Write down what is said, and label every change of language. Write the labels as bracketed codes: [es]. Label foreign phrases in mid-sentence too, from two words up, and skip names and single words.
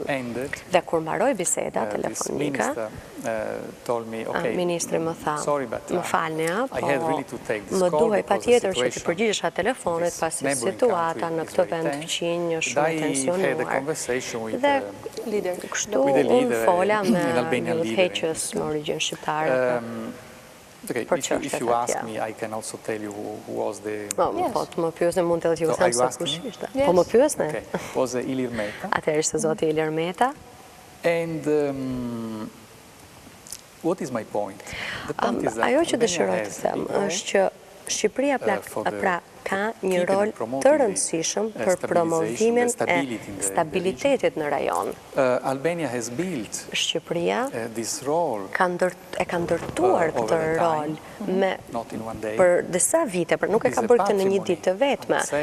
[sq] Dhe kur mbaroi biseda telefonike, ministri më tha, më falni, po më duhej patjetër që të përgjigjesha telefonit pasi situata në këtë vend fëqinj është shumë e tensionuar. Dhe kështu unë fola me një udhëheqës me origjinë shqiptare. [en] If you ask me, I can also tell you who was the... [sq] Po, të më pyesni mund të ju them se kush ishte. Po më pyesni? [en] Was Ilir Meta. [sq] Atëherë ishte zoti Ilir Meta. [en] And what is my point? [sq] Ajo që dëshiroj të them është që Shqipëria pra ka një rol të rëndësishëm për promovimin e stabilitetit në rajon. Shqipëria e ka ndërtuar këtë rol për disa vite, nuk e ka bërë këtë në një ditë të vetme.